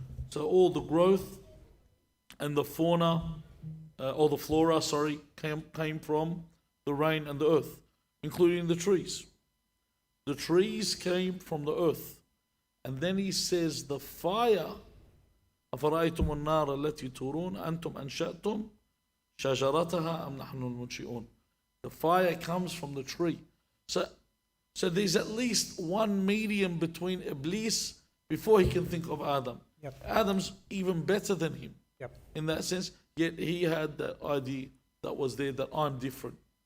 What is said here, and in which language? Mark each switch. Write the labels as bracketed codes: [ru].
[en] So all the growth and the fauna, or the flora, came from the rain and the earth, including the trees. The trees came from the earth. And then he says the fire, [ar] أَفَرَأَيْتُمُ النَّارَ الَّتِي تُورُونَ أَنْتُمْ أَنْشَأْتُمْ شَجَرَتَهَا أَمْ نَحْنُ الْمُنشِئُونَ. [en] The fire comes from the tree. So there's at least one medium between Iblis before he can think of Adam. Yep. Adam's even better than him. Yep. In that sense, yet he had that idea that was there, that I'm different.